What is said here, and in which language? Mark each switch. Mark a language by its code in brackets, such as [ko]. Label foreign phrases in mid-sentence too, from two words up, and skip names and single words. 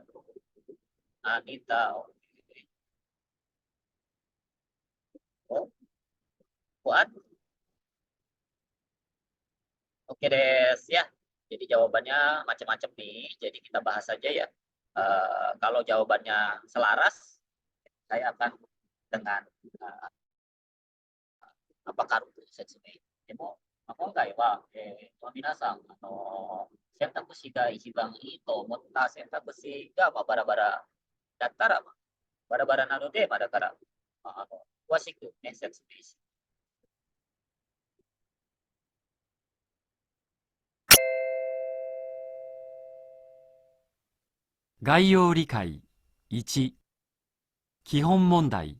[id] Anita, oke. Oh, Fuad, oke des ya. Jadi jawabannya macam-macam nih. Jadi kita bahas saja ya. Kalau jawabannya selaras, saya akan dengan apakah [ja] 説明でも、今回は、皆さん選択肢が一番いいと思った選択肢が、バラバラだったら、バラバラなので、だから、詳しく、ね、説明し概要理解1、基本問題。